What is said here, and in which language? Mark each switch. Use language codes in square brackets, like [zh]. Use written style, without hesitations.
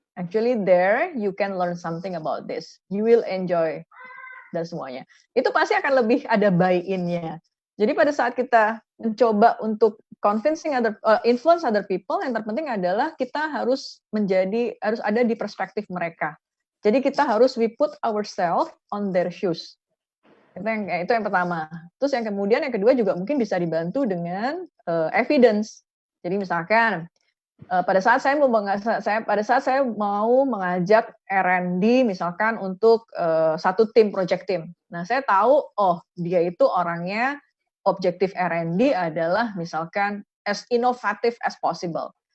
[en] Actually there you can learn something about this. You will enjoy [id] dan semuanya. Itu pasti akan lebih ada buy-in-nya. Jadi pada saat kita mencoba untuk [en] influence other people, [id] yang terpenting adalah kita harus ada di perspektif mereka. Jadi kita harus [en] we put ourselves on their shoes. [id] Itu yang pertama. Terus yang kedua juga mungkin bisa dibantu dengan evidence. Jadi misalkan pada saat saya mau mengajak R&D misalkan untuk satu project team. Nah, saya tahu dia itu orangnya objektif R&D adalah misalkan [en] as inovatif as possible.